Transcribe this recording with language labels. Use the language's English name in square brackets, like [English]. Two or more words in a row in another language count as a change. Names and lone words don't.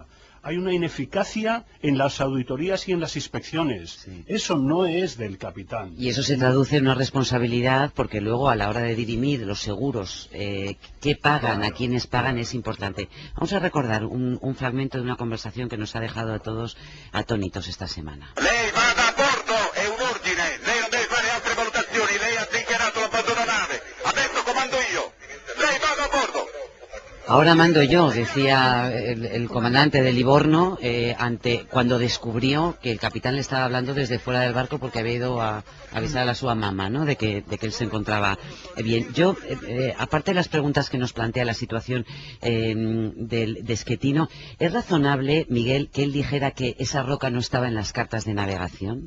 [Spanish] Hay una ineficacia en las auditorías y en las inspecciones. Eso no es del capitán. Y eso se traduce en una responsabilidad, porque luego a la hora de dirimir los seguros, qué pagan, a quiénes pagan, es importante. Vamos a recordar un fragmento de una conversación que nos ha dejado a todos atónitos esta semana. [Italian] Lei vada a bordo, è un ordine, lei non deve fare altre valutazioni, lei ha dichiarato l'abbandono nave, adesso comando io, lei vada a bordo. [Spanish] Ahora mando yo, decía el comandante de Livorno, cuando descubrió que el capitán le estaba hablando desde fuera del barco porque había ido a avisar a su mamá, ¿no?, de que él se encontraba bien. Yo, aparte de las preguntas que nos plantea la situación de Schettino, ¿es razonable, Miguel, que él dijera que esa roca no estaba en las cartas de navegación?